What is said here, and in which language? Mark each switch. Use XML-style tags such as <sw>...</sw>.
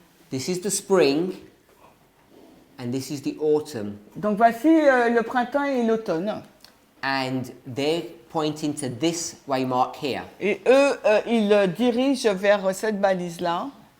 <en>This is the spring and this is the autumn.</en> <fr>Donc voici le printemps et l'automne.</fr> <en>And they're pointing to this waymark here.</en> <fr>Et eux, ils dirigent vers cette balise-là.</fr>